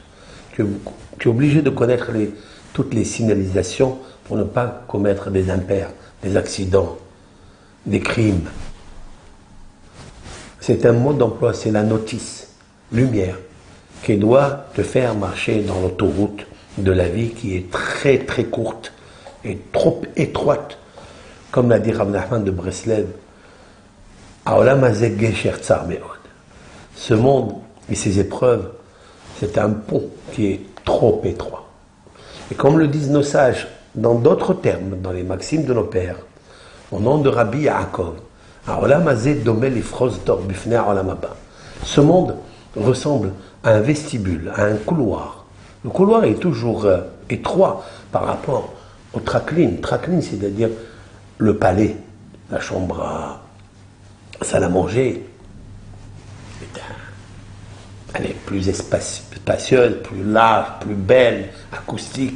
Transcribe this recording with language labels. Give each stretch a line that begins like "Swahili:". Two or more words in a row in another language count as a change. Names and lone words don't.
French: Tu es obligé de connaître toutes les signalisations pour ne pas commettre des impairs, des accidents, des crimes. C'est un mode d'emploi, c'est la notice, lumière, qui doit te faire marcher dans l'autoroute de la vie qui est très très courte et trop étroite. Comme l'a dit Rav Nachman de Breslev,
Hebrew: העולם הזה גשר צר מאוד.
French: Ce monde et ses épreuves, c'est un pont qui est trop étroit. Et comme le disent nos sages, dans d'autres termes, dans les maximes de nos pères, au nom de Rabbi Yaakov,
Hebrew: העולם הזה דומה לפרוזדור בפני העולם הבא.
French: Ce monde ressemble à un vestibule, à un couloir. Le couloir est toujours étroit par rapport au traklin. Traklin, c'est-à-dire le palais, la chambre à salle à manger. Elle est plus spacieuse, plus large, plus belle, acoustique.